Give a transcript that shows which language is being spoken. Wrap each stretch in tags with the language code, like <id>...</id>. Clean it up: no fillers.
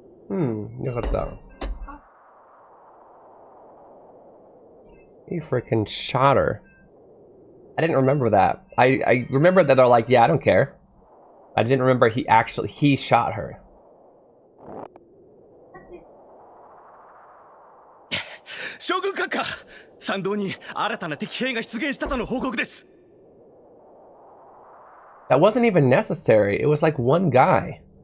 <en>Look at that. He freaking shot her. I didn't remember that. I remember that they're like, yeah, I don't care. I didn't remember he shot her.</en> <ja>将軍閣下、参道に新たな敵兵が出現したとの報告です。</ja> <en>That wasn't even necessary. It was like one guy.</en>